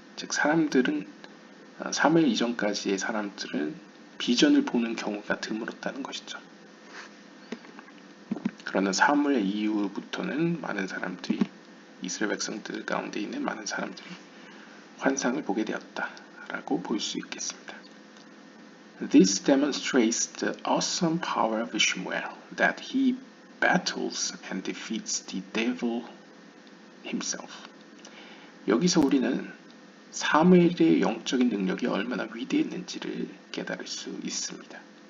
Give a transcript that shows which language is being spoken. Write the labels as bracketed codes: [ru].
[ko] 즉 사람들은 사무엘 이전까지의 사람들은 비전을 보는 경우가 드물었다는 것이죠. 그러나 사무엘 이후부터는 많은 사람들이 이스라엘 백성들 가운데 있는 많은 사람들이 환상을 보게 되었다라고 볼 수 있겠습니다. [en] This demonstrates the awesome power of Shmuel, that he battles and defeats the devil himself. [ko] 여기서 우리는 사무엘의 영적인 능력이 얼마나 위대했는지를 깨달을 수 있습니다.